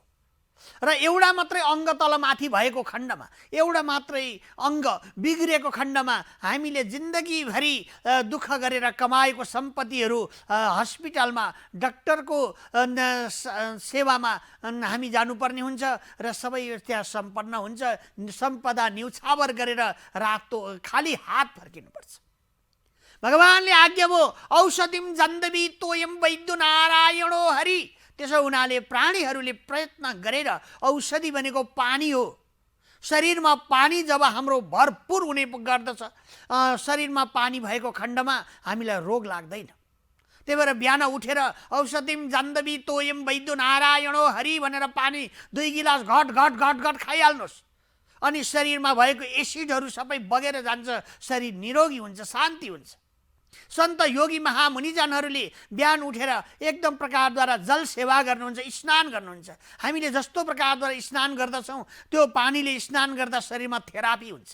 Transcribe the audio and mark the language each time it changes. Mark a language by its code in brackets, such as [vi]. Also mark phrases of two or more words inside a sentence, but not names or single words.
[ne] र एउटा मात्रै अङ्ग तलमाथि भएको खण्डमा, एउटा मात्रै अङ्ग बिग्रेको खण्डमा हामीले जिन्दगीभरि दुःख गरेर कमाएको सम्पत्तिहरू हस्पिटलमा डाक्टरको सेवामा हामी जानुपर्ने हुन्छ, र सबै त्यहाँ सम्पन्न हुन्छ। सम्पदा न्यौछावर गरेर रातो खाली हात फर्किनुपर्छ। भगवानले आज्ञा भयो [sa] औषधिम जन्दवी तोयम वैद्य नारायणो हरि। [ne] त्यसो हुनाले प्राणीहरूले प्रयत्न गरेर, औषधि भनेको पानी हो। शरीरमा पानी जब हाम्रो भरपुर हुने गर्दछ, शरीरमा पानी भएको खण्डमा हामीलाई रोग लाग्दैन। त्यही भएर बिहान उठेर [sa] औषधिम जन्दवी तोयम वैद्य नारायणो हरि [ne] भनेर पानी 2 गिलास घट घट घट घट खाइहाल्नुहोस्, अनि शरीरमा भएको एसिडहरू सबै बगेर जान्छ, शरीर निरोगी हुन्छ, शान्ति हुन्छ। सन्त योगी महामुनिजनहरूले बिहान उठेर एकदम प्रकारद्वारा जल सेवा गर्नुहुन्छ, स्नान गर्नुहुन्छ। हामीले जस्तो प्रकारद्वारा स्नान गर्दछौँ त्यो पानीले स्नान गर्दा शरीरमा थेरापी हुन्छ।